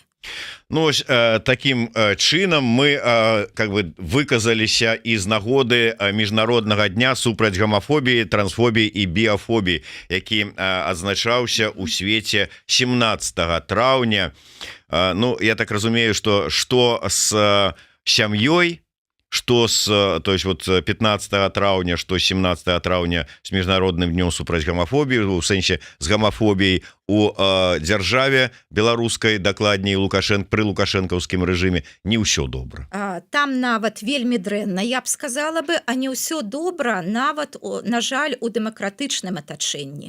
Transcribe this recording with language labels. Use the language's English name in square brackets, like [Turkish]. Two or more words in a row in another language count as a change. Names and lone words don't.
[Belarusian] Ну, таким чынам мы [Russian] как бы [Belarusian] выказаліся і з нагоды міжнароднага дня супраць гамафобіі, трансфобіі і біафобіі, які адзначаўся ў свеце 17 траўня. Ну, я так разумею, што з сям'ёй, [Russian] что то есть вот [Belarusian] 15 траўня, что 17 траўня с міжнародным днём супраць гамафобіі, у сэнсе з гамафобіяй у дзяржаве беларускай, дакладней пры лукашэнкаўскім рэжыме не ўсё добра. Там нават вельмі дрэнна, я б сказала бы, а не ўсё добра нават, на жаль, у дэмакратычным атачэнні.